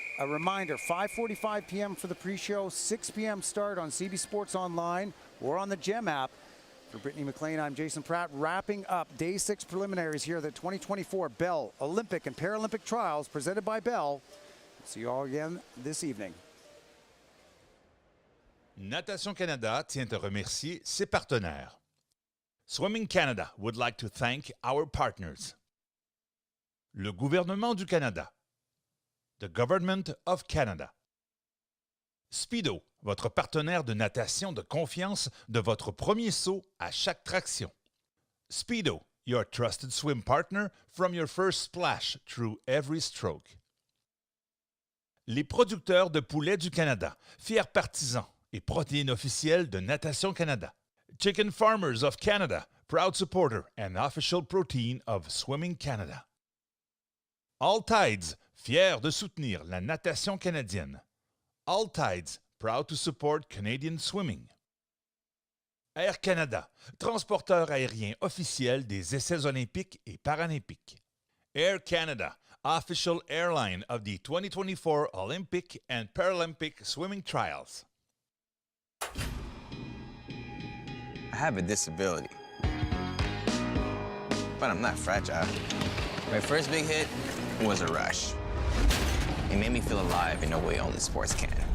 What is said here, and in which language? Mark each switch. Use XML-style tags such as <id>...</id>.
<en>A reminder, 5:45 p.m. for the pre-show, 6 p.m. start on CB Sports Online or on the GEM app. For Brittany McLean, I'm Jason Pratt, wrapping up Day 6 preliminaries here at the 2024 Bell Olympic and Paralympic Trials presented by Bell. See you all again this evening.</en> <fr>Natation Canada tient à remercier ses partenaires.</fr> <en>Swimming Canada would like to thank our partners.</en> <fr>Le gouvernement du Canada.</fr> <en>The Government of Canada.</en> <fr>Speedo, votre partenaire de natation de confiance de votre premier saut à chaque traction.</fr> <en>Speedo, your trusted swim partner from your first splash through every stroke.</en> <fr>Les producteurs de poulets du Canada, fiers partisans et protéines officielles de Natation Canada.</fr> <en>Chicken Farmers of Canada, proud supporter and official protein of Swimming Canada.</en> <fr>All Tides, fiers de soutenir la natation canadienne.</fr> <en>All Tides, proud to support Canadian swimming.</en> <fr>Air Canada, transporteur aérien officiel des essais olympiques et paralympiques.</fr> <en>Air Canada, official airline of the 2024 Olympic and Paralympic swimming trials. I have a disability, but I'm not fragile. My first big hit was a rush. It made me feel alive in a way only sports can.</en>